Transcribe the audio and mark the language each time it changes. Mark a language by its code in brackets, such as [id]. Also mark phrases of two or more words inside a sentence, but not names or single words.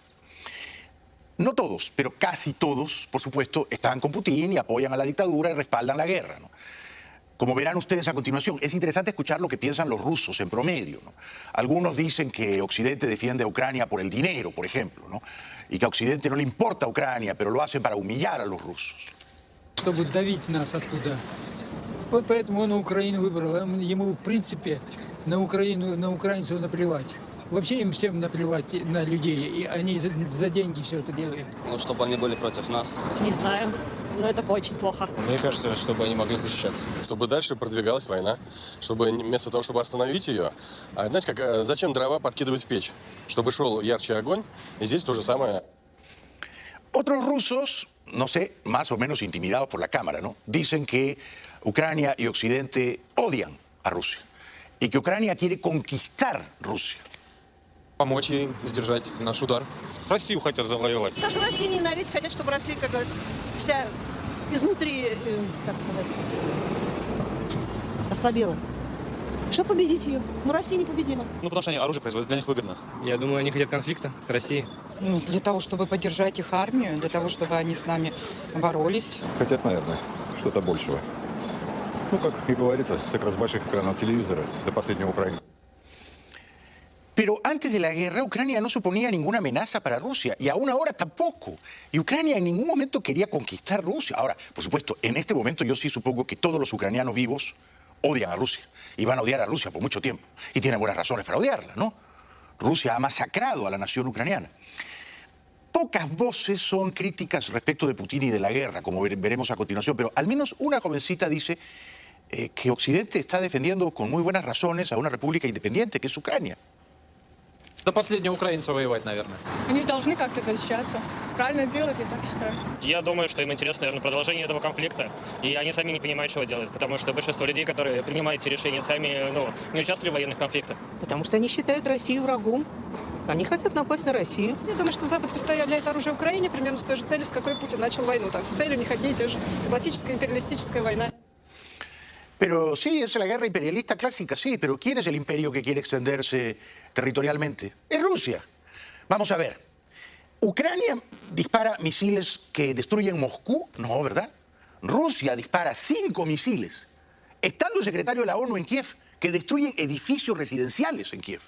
[es] No todos, pero casi todos, por supuesto, están con Putin y apoyan a la dictadura y respaldan la guerra, ¿no? Como verán ustedes a continuación, es interesante escuchar lo que piensan los rusos en promedio, ¿no? Algunos dicen que Occidente defiende a Ucrania por el dinero, por ejemplo, ¿no? Y que a Occidente no le importa a Ucrania, pero lo hace para humillar a los rusos. [ru] Чтобы давить нас оттуда. Вот поэтому он Украину выбрал. Ему, в принципе, на Украину, на украинцев наплевать. Вообще им всем наплевать на людей, и они за деньги все это делают. Ну, чтобы они были против нас. Не знаю, но это очень плохо. Мне кажется, чтобы они могли защищаться. Чтобы дальше продвигалась война, чтобы вместо того, чтобы остановить ее, знаете, как, зачем дрова подкидывать в печь? Чтобы шел ярче огонь, и здесь то же самое. [es] Otros rusos, no sé, más o menos intimidados por la cámara, ¿no? Dicen que Ucrania y Occidente odian a Rusia y que Ucrania quiere conquistar Rusia. [ru] Помочь ей сдержать наш удар. Россию хотят завоевать. Даже Россию ненавидят, хотят, чтобы Россия, как говорится, вся изнутри, как сказать, ослабела. Чтобы победить ее. Но Россия непобедима. Ну, потому что они оружие производят, для них выгодно. Я думаю, они хотят конфликта с Россией. Ну, для того, чтобы поддержать их армию, для того, чтобы они с нами боролись. Хотят, наверное, что-то большего. Ну, как и говорится, с больших экранов телевизора до последнего украинца. [es] Pero antes de la guerra, Ucrania no suponía ninguna amenaza para Rusia, y aún ahora tampoco. Y Ucrania en ningún momento quería conquistar Rusia. Ahora, por supuesto, en este momento yo sí supongo que todos los ucranianos vivos odian a Rusia, y van a odiar a Rusia por mucho tiempo, y tienen buenas razones para odiarla, ¿no? Rusia ha masacrado a la nación ucraniana. Pocas voces son críticas respecto de Putin y de la guerra, como veremos a continuación, pero al menos una jovencita dice que Occidente está defendiendo con muy buenas razones a una república independiente, que es Ucrania. [ru] До последнего украинца воевать, наверное. Они же должны как-то защищаться. Правильно делать, я так считаю. Я думаю, что им интересно, наверное, продолжение этого конфликта. И они сами не понимают, что делают. Потому что большинство людей, которые принимают эти решения, сами не участвовали в военных конфликтах. Потому что они считают Россию врагом. Они хотят напасть на Россию. Я думаю, что Запад поставляет оружие Украине примерно с той же целью, с какой Путин начал войну. Там цель у них одни и те же. Классическая империалистическая война. [es] Pero sí, es la guerra imperialista clásica, sí, pero ¿quién es el imperio que quiere extenderse territorialmente? Es Rusia. Vamos a ver. ¿Ucrania dispara misiles que destruyen Moscú? No, ¿verdad? Rusia dispara 5 misiles, estando el secretario de la ONU en Kiev, que destruyen edificios residenciales en Kiev.